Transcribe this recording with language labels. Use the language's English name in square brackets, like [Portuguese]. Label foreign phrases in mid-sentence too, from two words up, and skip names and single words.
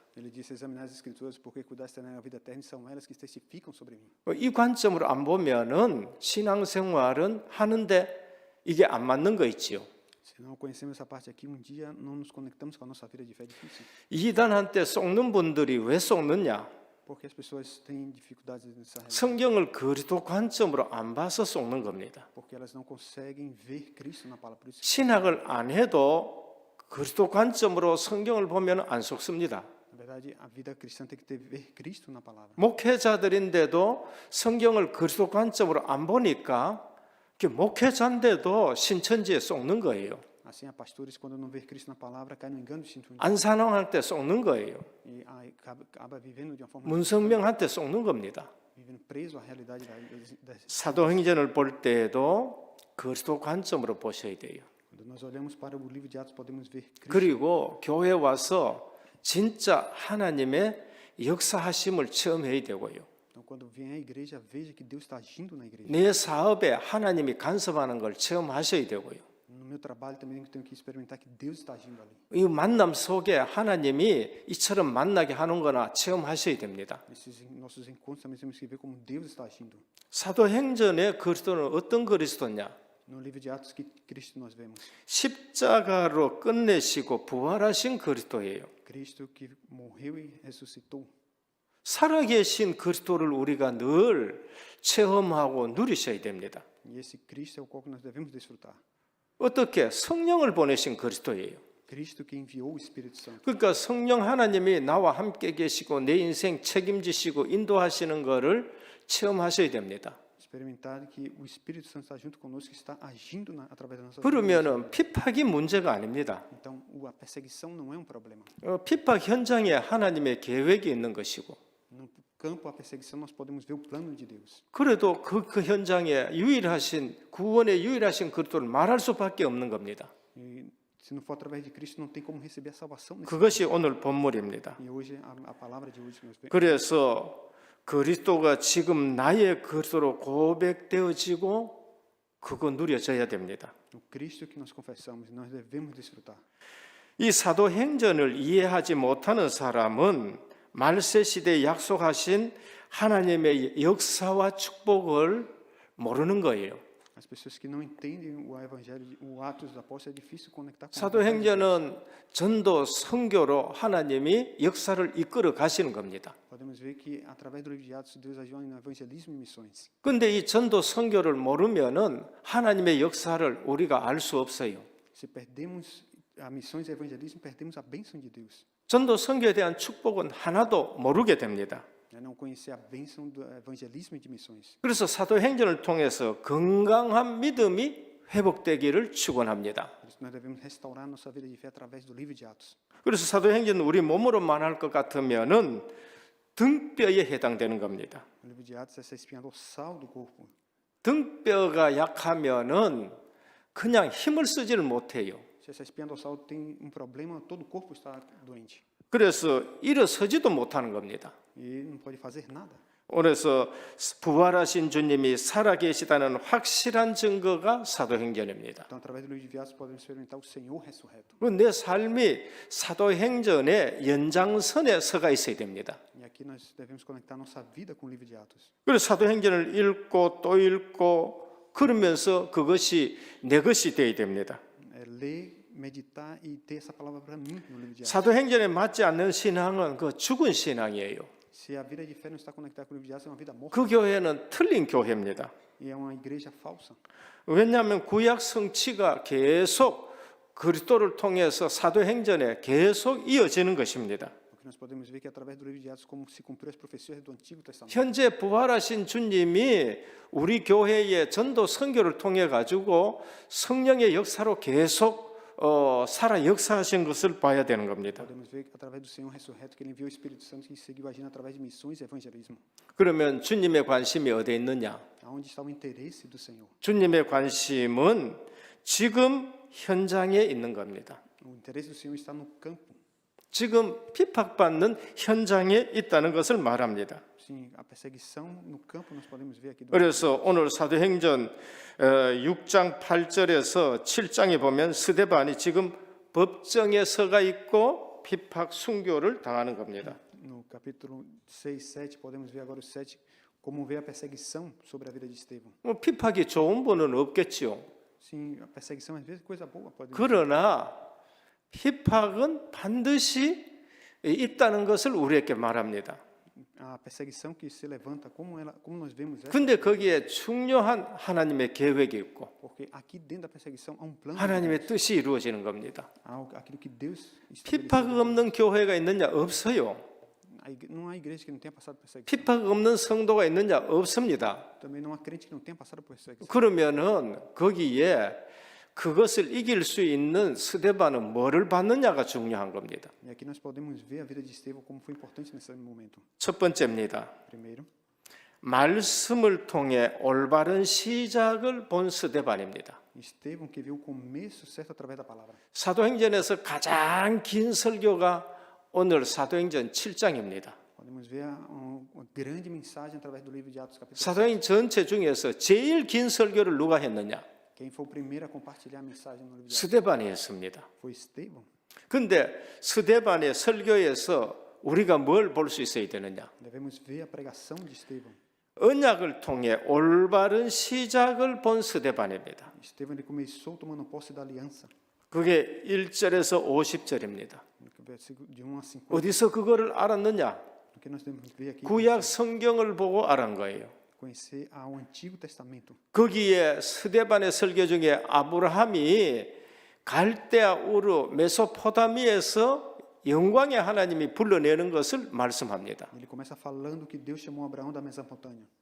[Portuguese] Ele disse: examinar as escrituras, porque cuidaste tener a vida eterna, são elas que testificam sobre mim. [Korean] 이 관점으로 안 보면은 신앙생활은 하는데 이게 안 맞는 거 있지요. [Portuguese] Se não conhecemos essa parte aqui, dia não nos conectamos com a nossa vida de fé difícil. [Korean] 이단한테 속는 분들이 왜 속느냐? [Portuguese] Porque as pessoas têm dificuldades nessa realidade. [Korean] 성경을 그리스도 관점으로 안 봐서 속는 겁니다. [Portuguese] Porque elas não conseguem ver Cristo na palavra. Por isso, [Korean] 신학을 안 해도 그리스도 관점으로 성경을 보면 안 속습니다. [Portuguese] na verdade, a vida cristã tem que ter ver Cristo na palavra. [Korean] 목회자들인데도 성경을 그리스도 관점으로 안 보니까 목회자인데도 신천지에 속는 거예요. [Portuguese] Assim, há pastores, quando não vê Cristo na palavra, caem no engano de sintonia. [Korean] 안산왕한테 속는 거예요. [Portuguese] E acaba vivendo de uma forma. [Korean] 문성명한테 속는 겁니다. [Portuguese] Vivendo preso à realidade da. [Korean] 사도행전을 볼 때에도 그리스도 관점으로 보셔야 돼요. [Portuguese] Quando nós olhamos para o livro de Atos, podemos ver Cristo. [Korean] 그리고 교회 와서 진짜 하나님의 역사하심을 체험해야 되고요. [Portuguese] Então, quando vem à igreja, veja que Deus está agindo na igreja. [Korean] 내 사업에 하나님이 간섭하는 걸 체험하셔야 되고요. [Portuguese] No meu trabalho também tenho que experimentar que Deus está agindo ali. [Korean] 이 만남 속에 하나님이 이처럼 만나게 하는 거나 체험하셔야 됩니다. [Portuguese] Nesses nossos encontros também temos que ver como Deus está agindo. [Korean] 사도행전의 그리스도는 어떤 그리스도냐? [Portuguese] No livro de Atos, que Cristo nós vemos? [Korean] 십자가로 끝내시고 부활하신 그리스도예요. [Portuguese] Cristo que morreu e ressuscitou. [Korean] 살아계신 그리스도를 우리가 늘 체험하고 누리셔야 됩니다. [Portuguese] E esse Cristo é o qual nós devemos desfrutar. [Korean] 어떻게? 성령을 보내신 그리스도예요. [Portuguese] Cristo que enviou o Espírito Santo. [Korean] 그러니까 성령 하나님이 나와 함께 계시고 내 인생 책임지시고 인도하시는 것을 체험하셔야 됩니다. [Portuguese] Experimentar que o Espírito Santo está junto conosco, que está agindo através da nossa vida. [Korean] 그러면은 핍박이 문제가 아닙니다. [Portuguese] Então, a perseguição não é problema. [Korean] 핍박 현장에 하나님의 계획이 있는 것이고 [Portuguese] No campo, a perseguição, nós podemos ver o plano de Deus. [Korean] 그래도 그 현장에 유일하신 구원의 유일하신 그리스도를 말할 수밖에 없는 겁니다. [Portuguese] E se não for através de Cristo, não tem como receber a salvação. [Korean] 그것이 오늘 본문입니다. [Portuguese] E hoje, a palavra de hoje que nós vemos. [Korean] 그래서 그리스도가 지금 나의 그리스도로 고백되어지고 그거 누려져야 됩니다. [Portuguese] O Cristo que nós confessamos, nós devemos desfrutar. [Korean] 이 사도행전을 이해하지 못하는 사람은 말세 시대에 약속하신 하나님의 역사와 축복을 모르는 거예요. [Portuguese] As pessoas que não entendem o evangelho, o Atos dos Apóstolos, é difícil conectar com a vontade de Deus. [Korean] 사도행전은 전도 선교로 하나님이 역사를 이끌어 가시는 겁니다. [Portuguese] Podemos ver que através do livro de Atos Deus agiu no evangelismo e missões. [Korean] 근데 이 전도 선교를 모르면은 하나님의 역사를 우리가 알 수 없어요. [Portuguese] Se perdemos a missões e evangelismo, perdemos a bênção de Deus. [Korean] 전도 선교에 대한 축복은 하나도 모르게 됩니다. [Portuguese] É não conhecer a bênção do evangelismo e de missões. [Korean] 그래서 사도행전을 통해서 건강한 믿음이 회복되기를 축원합니다. [Portuguese] Por isso nós devemos restaurar nossa vida de fé através do livro de Atos. [Korean] 그래서 사도행전은 우리 몸으로 말할 것 같으면은 등뼈에 해당되는 겁니다. [Portuguese] O livro de Atos é essa espinha dorsal do corpo. [Korean] 등뼈가 약하면은 그냥 힘을 쓰지를 못해요. [Portuguese] Se essa espinha dorsal tem problema, todo o corpo está doente. [Korean] 그래서 일어서지도 못하는 겁니다. [Portuguese] E não pode fazer nada. [Korean] 그래서 부활하신 주님이 살아계시다는 확실한 증거가 사도행전입니다. [Portuguese] Então, através do livro de Atos, podemos experimentar o Senhor ressurreto. [Korean] 내 삶이 사도행전의 연장선에 서가 있어야 됩니다. [Portuguese] E aqui nós devemos conectar nossa vida com o livro de Atos. [Korean] 그래서 사도행전을 읽고 또 읽고 그러면서 그것이 내 것이 되어야 됩니다. [Portuguese] É ler, meditar e ter essa palavra para mim no livro de Atos. [Korean] 사도행전에 맞지 않는 신앙은 그 죽은 신앙이에요. [Portuguese] Se a vida de fé não está conectada com o livro de Atos, é uma vida morta. [Korean] 그 교회는 틀린 교회입니다. [Portuguese] E é uma igreja falsa. [Korean] 왜냐하면 구약 성취가 계속 그리스도를 통해서 사도행전에 계속 이어지는 것입니다. [Portuguese] Porque nós podemos ver que através do livro de Atos como se cumpriu as profecias do Antigo Testamento. [Korean] 현재 부활하신 주님이 우리 교회의 전도 선교를 통해 가지고 성령의 역사로 계속 살아 역사하신 것을 봐야 되는 겁니다. [Portuguese] Podemos ver que através do Senhor ressurreto que ele enviou o Espírito Santo que seguiu agindo através de missões e evangelismo. [Korean] 그러면 주님의 관심이 어디에 있느냐? [Portuguese] Aonde está o interesse do Senhor? [Korean] 주님의 관심은 지금 현장에 있는 겁니다. [Portuguese] O interesse do Senhor está no campo. [Korean] 지금 핍박받는 현장에 있다는 것을 말합니다. [Portuguese] Sim, a perseguição no campo nós podemos ver aqui. [Korean] 그래서 오늘 사도행전 6장 8절에서 7장에 보면 스데반이 지금 법정에 서가 있고 핍박 순교를 당하는 겁니다. [Portuguese] No capítulo 6, 7, podemos ver agora o 7, como vê a perseguição sobre a vida de Estevão. [Korean] 핍박이 좋은 분은 없겠지요. [Portuguese] Sim, a perseguição às vezes é coisa boa, pode. [Korean] 그러나 핍박은 반드시 있다는 것을 우리에게 말합니다. [Portuguese] A perseguição que se levanta, como nós vemos essa? [Korean] 근데 거기에 중요한 하나님의 계획이 있고 [Portuguese] Porque aqui dentro da perseguição há plano. [Korean] 하나님의 뜻이 이루어지는 겁니다. [Portuguese] Há aquilo que Deus [Korean] 핍박 [Portuguese] estabeleceu. [Korean] 없는 교회가 있느냐? 없어요. [Portuguese] Não há igreja que não tenha passado por perseguição. [Korean] 핍박 없는 성도가 있느냐? 없습니다. [Portuguese] Também não há crente que não tenha passado por perseguição. [Korean] 그러면은 거기에 그것을 이길 수 있는 스데반은 뭐를 받느냐가 중요한 겁니다. [Portuguese] E aqui nós podemos ver a vida de Estevão como foi importante nesse momento. [Korean] 첫 번째입니다. [Portuguese] Primeiro, [Korean] 말씀을 통해 올바른 시작을 본 스데반입니다. [Portuguese] Estevão que viu o começo certo através da palavra. [Korean] 사도행전에서 가장 긴 설교가 오늘 사도행전 7장입니다. [Portuguese] Podemos ver uma grande mensagem através do livro de Atos capítulo 7. [Korean] 사도행전 전체 중에서 제일 긴 설교를 누가 했느냐? [Portuguese] Quem foi o primeiro a compartilhar a mensagem no livro de Atos? [Korean] 스데반이 했습니다. [Portuguese] Foi Estevão. [Korean] 근데 스데반의 설교에서 우리가 뭘 볼 수 있어야 되느냐? [Portuguese] Devemos ver a pregação de Estevão. [Korean] 언약을 통해 올바른 시작을 본 스데반입니다. [Portuguese] Estevão ele começou tomando posse da aliança. [Korean] 그게 1절에서 50절입니다. [Portuguese] No versículo de 1 a 50. [Korean] 어디서 그거를 알았느냐? [Portuguese] O que nós devemos ver aqui? [Korean] 구약 성경을 보고 알은 거예요. [Portuguese] Conhecer ao Antigo Testamento. [Korean] 거기에 스데반의 설교 중에 아브라함이 갈대아 우르 메소포타미에서 영광의 하나님이 불러내는 것을 말씀합니다. [Portuguese] Ele começa falando que Deus chamou Abraão da Mesopotâmia.